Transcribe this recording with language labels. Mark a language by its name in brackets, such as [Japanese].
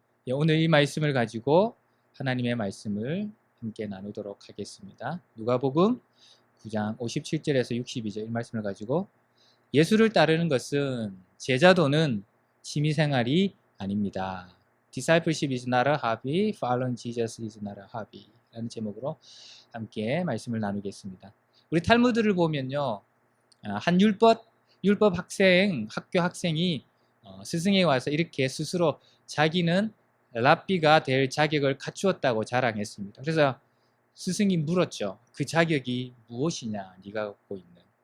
[Korean] 오늘 이 말씀을 가지고 하나님의 말씀을 함께 나누도록 하겠습니다. 누가복음 9장 57절에서 62절 이 말씀을 가지고, 예수를 따르는 것은 제자도는 취미생활이 아닙니다. [English] Discipleship is not a hobby, following Jesus is not a hobby [Korean] 라는 제목으로 함께 말씀을 나누겠습니다. 우리 탈무드를 보면요, 한 율법 학교 학생이 스승에 와서 이렇게 스스로 자기는 랍비가 될 자격을 갖추었다고 자랑했습니다. 그래서 스승이 물었죠. 그 자격이 무엇이냐, 네가 갖고 있는.